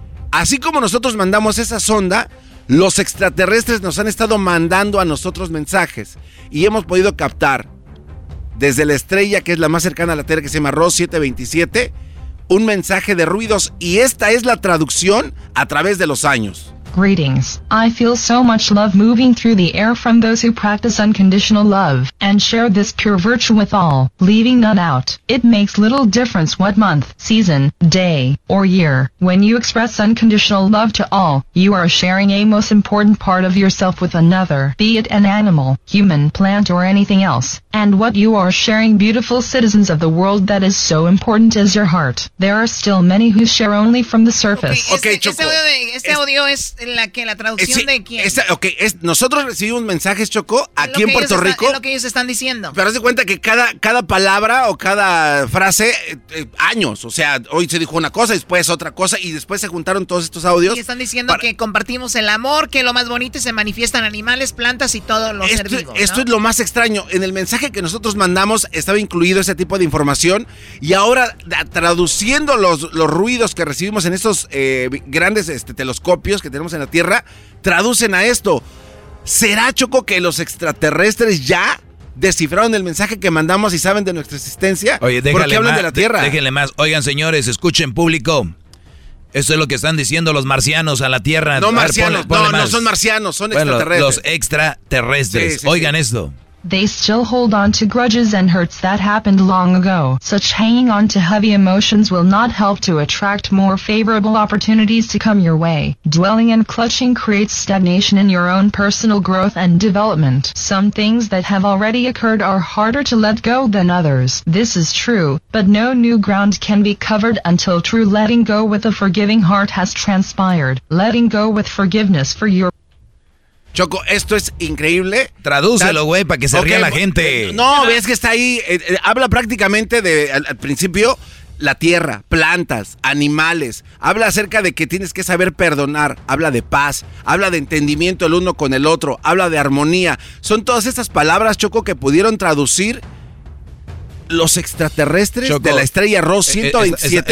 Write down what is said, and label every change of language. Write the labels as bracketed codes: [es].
[es] Así como nosotros mandamos esa sonda, los extraterrestres nos han estado mandando a nosotros mensajes y hemos podido captar desde la estrella, que es la más cercana a la Tierra, que se llama Ross 727, un mensaje de ruidos. Y esta es la traducción a través de los años. [en] Greetings. I feel so much love moving through the air from those who practice unconditional love and share this pure virtue with all, leaving none out. It makes little difference what month, season, day, or year. When you express unconditional love to all, you are sharing a most important part of yourself with another, be it an animal, human, plant, or anything else. And what you are sharing, beautiful citizens of the world, that is so important as your heart. There are still many who share only from the surface. [es] Okay, Choco. Este audio es... la que la traducción sí, de quién? Esta, okay, es, nosotros recibimos mensajes, Choco, aquí en Puerto Rico. Es lo que ellos están diciendo. Pero haz de cuenta que cada palabra o cada frase, años. O sea, hoy se dijo una cosa, después otra cosa, y después se juntaron todos estos audios. Y están diciendo que compartimos el amor, que lo más bonito se manifiesta en animales, plantas y todos los seres vivos. Esto es lo más extraño. En el mensaje que nosotros mandamos estaba incluido ese tipo de información, y ahora traduciendo los ruidos que recibimos en estos grandes telescopios que tenemos en la Tierra, traducen a esto. ¿Será, Choco, que los extraterrestres ya descifraron el mensaje que mandamos y saben de nuestra existencia? Oye, déjale, ¿por qué hablan más de la Tierra? Déjenle más. Oigan, señores, escuchen, público. Eso es lo que están diciendo los marcianos a la Tierra. No, marcianos. No, son marcianos, son extraterrestres. Los extraterrestres. Sí, sí, oigan esto. [en] They still hold on to grudges and hurts that happened long ago. Such hanging on to heavy emotions will not help to attract more favorable opportunities to come your way. Dwelling and clutching creates stagnation in your own personal growth and development. Some things that have already occurred are harder to let go than others. This is true, but no new ground can be covered until true letting go with a forgiving heart has transpired. Letting go with forgiveness for your... [es] Choco, esto es increíble. Tradúcelo, güey, para que se ría la gente. No, ves que está ahí. Habla prácticamente de, al principio, la tierra, plantas, animales. Habla acerca de que tienes que saber perdonar. Habla de paz. Habla de entendimiento el uno con el otro. Habla de armonía. Son todas estas palabras, Choco, que pudieron traducir los extraterrestres, Choco, de la estrella Ross 127.